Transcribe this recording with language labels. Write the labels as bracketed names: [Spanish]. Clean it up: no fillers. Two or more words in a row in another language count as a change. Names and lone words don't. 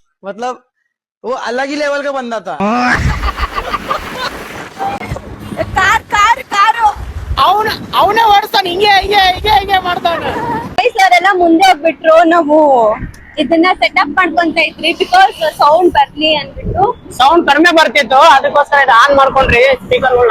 [Hindi] मतलब वो अलग ही लेवल का बंदा था। [Kannada] ಕಾರು ಅವನೇ ಓಡಿಸ್ತಾನೆ, ಹಿಂಗೆ ಮಾಡ್ತಾನೆ. ಅವರೆಲ್ಲ ಮುಂದೆ ಹೋಗ್ಬಿಟ್ರು. ನಾವು ಇದನ್ನ ಸೆಟಪ್ ಮಾಡ್ಕೊಂತ ಇದ್ರಿ [English] because sound [Kannada] ಬರ್ಲಿ ಅಂದ್ಬಿಟ್ಟು. ಸೌಂಡ್ ಕಡಿಮೆ ಬರ್ತಿತ್ತು, ಅದಕ್ಕೋಸ್ಕರ ಇದು ಆನ್ ಮಾಡ್ಕೊಂಡ್ರಿ ಸ್ಪೀಕರ್ಗಳನ್ನ.